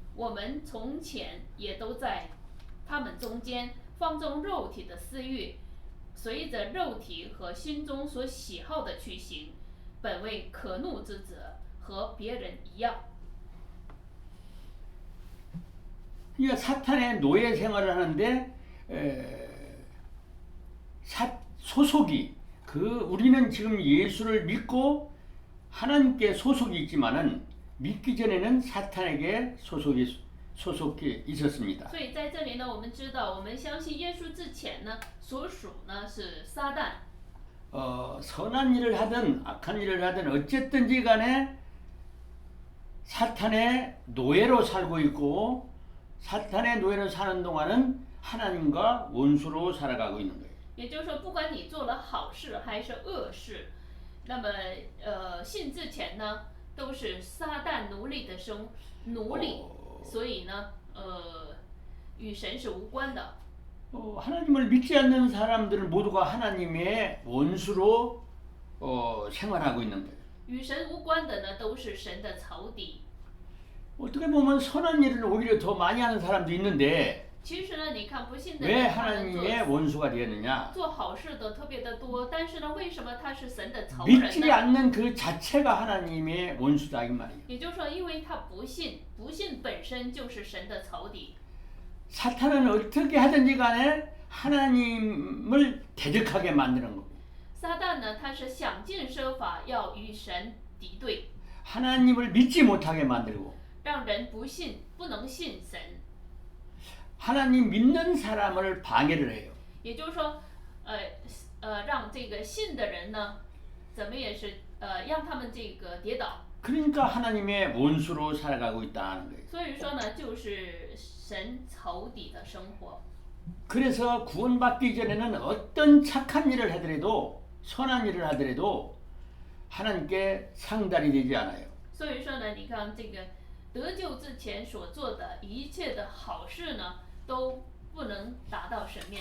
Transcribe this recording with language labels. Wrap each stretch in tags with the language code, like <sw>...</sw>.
<zh>我们从前也都在他们中间放纵肉体的私欲，随着肉体和心中所喜好的去行，本为可怒之子，和别人一样。</zh> <ko>그러니까 사탄의 노예 생활을 하는데 소속이 우리는 지금 예수를 믿고 하나님께 소속이 있지만은 믿기 전에는 사탄에게 소속이 있었습니다.</ko> <zh>所以在这里呢，我们知道，我们相信耶稣之前呢，所属呢是撒旦。</zh> <ko>선한 일을 하든 악한 일을 하든 어쨌든지 간에 사탄의 노예로 살고 있고 사탄의 노예로 사는 동안은 하나님과 원수로 살아가고 있는 거예요.</ko> <zh>也就是说，不管你做了好事还是恶事，那么信之前呢，都是撒旦奴隶的奴隶，所以呢，与神是无关的。</zh> <ko>하나님을 믿지 않는 사람들은 모두가 하나님의 원수로 생활하고 있는 거예요.</ko> <zh>与神无关的呢，都是神的仇敌。</zh> <ko>어떻게 보면 선한 일을 오히려 더 많이 하는 사람도 있는데</ko> <zh>其实呢，你看不信的</zh> <ko>왜</ko> <zh>人，他们</zh> <ko>하나님의 원수가 되었느냐?</ko> <zh>做好事的特别的多，但是呢，为什么他是神的仇人</zh> <ko>믿지</ko> <zh>呢？</zh> <ko>않는 그 자체가 하나님의 원수다 이 말이에요.</ko> <zh>也就是说，因为他不信，不信本身就是神的仇敌。</zh> <ko>사탄은 어떻게 하든지 간에 하나님을 대적하게 만드는 거고</ko> <zh>撒旦呢，他是想尽设法要与神敌对，</zh> <ko>하나님을 믿지 못하게 만들고</ko> <zh>让人不信，不能信神。</zh> <ko>하나님 믿는 사람을 방해를 해요.</ko> <zh>也就是说，让这个信的人呢，怎么也是让他们这个跌倒。</zh> <ko>그러니까 하나님의 원수로 살아가고 있다는 거예요.</ko> <zh>所以说呢，就是神仇敌的生活。</zh> <ko>그래서 구원받기 전에는 어떤 착한 일을 하더라도 선한 일을 하더라도 하나님께 상달이 되지 않아요.</ko> <zh>所以说呢，你看这个得救之前所做的一切的好事呢，都不能达到神面</zh>